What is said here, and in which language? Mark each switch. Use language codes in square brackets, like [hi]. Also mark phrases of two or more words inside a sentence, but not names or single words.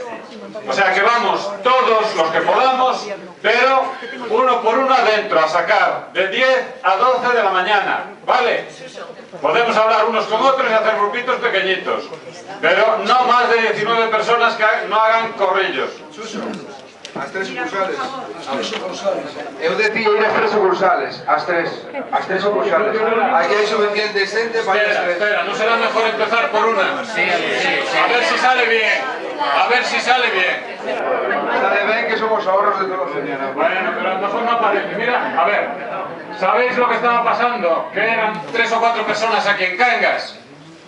[es] O sea que vamos todos los que podamos, pero uno por uno adentro, a sacar de 10 a 12 de la mañana, ¿vale? Podemos hablar unos con otros y hacer grupitos pequeñitos, pero no más de 19 personas que no hagan corrillos. [gl] As tres sucursales. Eu decía ir ás tres sucursales. As tres sucursales. Aquí hai suficiente xente para ir ás tres. [es] Espera, ¿no será mejor empezar por una? Sí. A ver si sale bien. A ver si sale bien. Sale ben que somos ahorros de todos. Bueno, pero a lo mejor no aparece. Mira, a ver, ¿sabéis lo que estaba pasando? Que eran 3 o 4 personas aquí en Cangas.